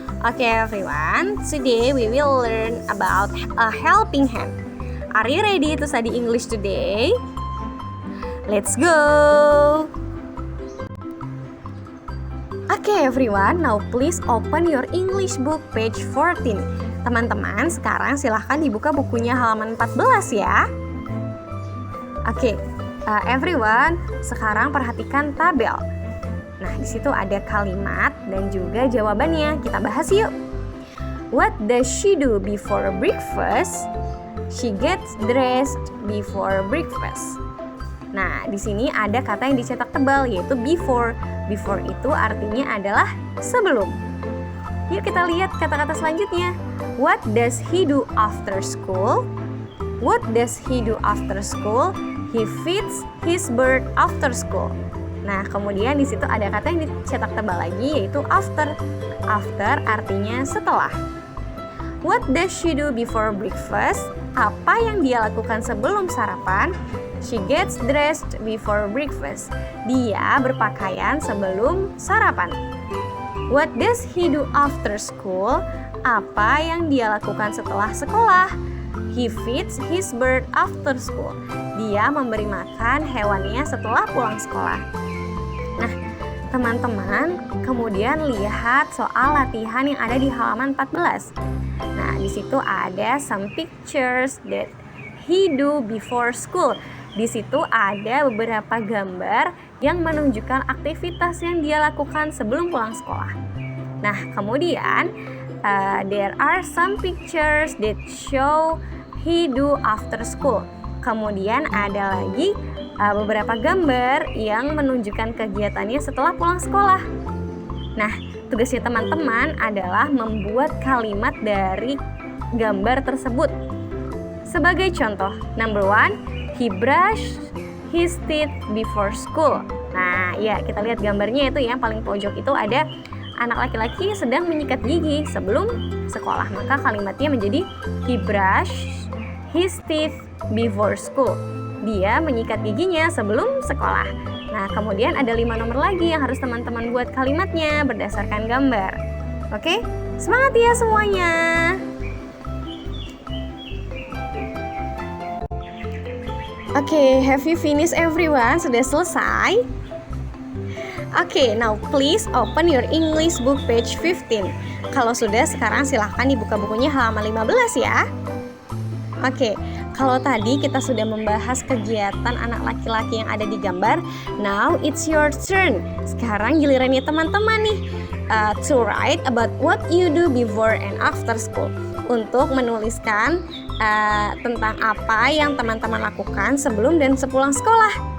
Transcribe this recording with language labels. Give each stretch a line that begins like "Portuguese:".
English: Okay everyone, today we will learn about a helping hand. Are you ready to study English today? Let's go! Okay everyone, now please open your English book page 14.
Indonesian: Teman-teman, sekarang silahkan dibuka bukunya halaman 14 ya. Oke, everyone, sekarang perhatikan tabel. Nah, di situ ada kalimat dan juga jawabannya. Kita bahas yuk.
English: What does she do before breakfast? She gets dressed before breakfast.
Indonesian: Nah, di sini ada kata yang dicetak tebal yaitu before. Before itu artinya adalah sebelum. Yuk kita lihat kata-kata selanjutnya.
English: What does he do after school? What does he do after school? He feeds his bird after school.
Indonesian: Nah, kemudian di situ ada kata yang dicetak tebal lagi yaitu after. After artinya setelah.
English: What does she do before breakfast?
Indonesian: Apa yang dia lakukan sebelum sarapan?
English: She gets dressed before breakfast.
Indonesian: Dia berpakaian sebelum sarapan.
English: What does he do after school?
Indonesian: Apa yang dia lakukan setelah sekolah?
English: He feeds his bird after school.
Indonesian: Dia memberi makan hewannya setelah pulang sekolah. Nah, teman-teman, kemudian lihat soal latihan yang ada di halaman 14. Nah, di situ ada
English: some pictures that he do before school.
Indonesian: Di situ ada beberapa gambar yang menunjukkan aktivitas yang dia lakukan sebelum pulang sekolah. Nah, kemudian
English: there are some pictures that show he do after school.
Indonesian: Kemudian ada lagi beberapa gambar yang menunjukkan kegiatannya setelah pulang sekolah. Nah, tugasnya teman-teman adalah membuat kalimat dari gambar tersebut. Sebagai contoh,
English: number 1, he brushed his teeth before school.
Indonesian: Nah, ya kita lihat gambarnya itu yang paling pojok itu ada anak laki-laki sedang menyikat gigi sebelum sekolah. Maka kalimatnya menjadi
English: he brushed his teeth before school.
Indonesian: Dia menyikat giginya sebelum sekolah. Nah, kemudian ada 5 nomor lagi yang harus teman-teman buat kalimatnya berdasarkan gambar. Oke, semangat ya semuanya!
English: Oke, have you finished everyone?
Indonesian: Sudah selesai?
English: Oke, now please open your English book page 15.
Indonesian: Kalau sudah, sekarang silahkan dibuka bukunya halaman 15 ya. Oke, kalau tadi kita sudah membahas kegiatan anak laki-laki yang ada di gambar,
English: now it's your turn.
Indonesian: Sekarang gilirannya teman-teman nih
English: to write about what you do before and after school.
Indonesian: Untuk menuliskan tentang apa yang teman-teman lakukan sebelum dan sepulang sekolah.